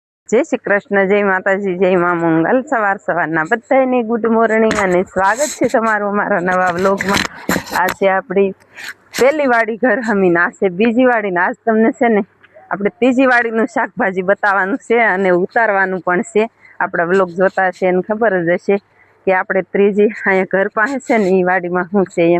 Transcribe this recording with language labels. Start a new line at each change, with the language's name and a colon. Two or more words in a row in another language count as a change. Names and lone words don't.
Hindi: जय श्री कृष्ण, जय माताजी, जय मां मंगल।
Gujarati: सवार सवाરના બધાને
English: good morning
Gujarati: અને સ્વાગત છે તમારું અમારા નવા વ્લોગમાં। આ છે આપણી પહેલી વાડી ઘર હમીને, આ છે બીજી વાડી ને આજ તમને છે ને આપણે ત્રીજી વાડીનું શાકભાજી બતાવવાનું છે અને ઉતારવાનું પણ છે। આપણા વ્લોગ જોતા છે એને ખબર જ હશે કે આપણે ત્રીજી અહીંયા ઘર પાસે છે ને એ વાડીમાં શું છે એમ।